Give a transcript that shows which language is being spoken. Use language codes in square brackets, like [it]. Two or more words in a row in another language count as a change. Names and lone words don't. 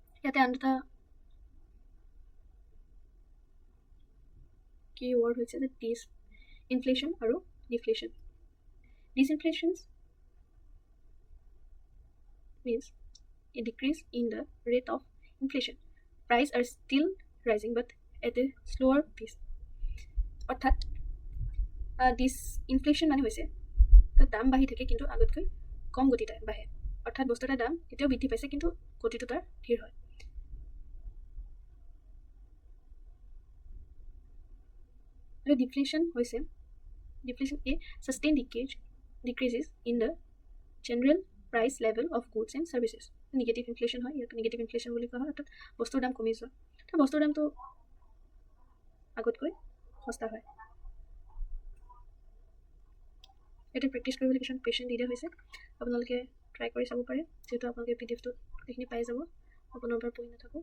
[as] ইয়াতে আন এটা কি ৱৰ্ড হৈছে যে ডিসইনফ্লেশ্যন আৰু ডিফ্লেশ্যন। [en] ডিসইনফ্লেশ্যন means a decrease in the rate of inflation. Prices are still rising but at a slower pace. [as] অৰ্থাৎ ডিসইনফ্লেশ্যন মানে হৈছে দাম বাঢ়ি থাকে কিন্তু আগতকৈ কম গতিতে বাঢ়ে। অৰ্থাৎ বস্তু এটাৰ দাম এতিয়াও বৃদ্ধি পাইছে কিন্তু গতিটো তাৰ ধীৰ হয়। আৰু ডিফ্লেশ্যন হৈছে [en] a sustained decreases in the general price level of goods and services. Negative inflation [as] হয়, ইয়াক [en] negative inflation [as] বুলি কোৱা হয়। অৰ্থাৎ বস্তুৰ দাম কমি যোৱা, তো বস্তুৰ দামটো আগতকৈ সস্তা হয়। ইয়াতে প্ৰেক্টিছ কৰিবলৈ কিছুমান কুৱেশ্যন দি দিয়া হৈছে, আপোনালোকে ট্ৰাই কৰি চাব পাৰে। যিহেতু আপোনালোকে PDF-টোত সেইখিনি পাই যাব, আপোনাৰ পৰা পঢ়ি নাথাকোঁ।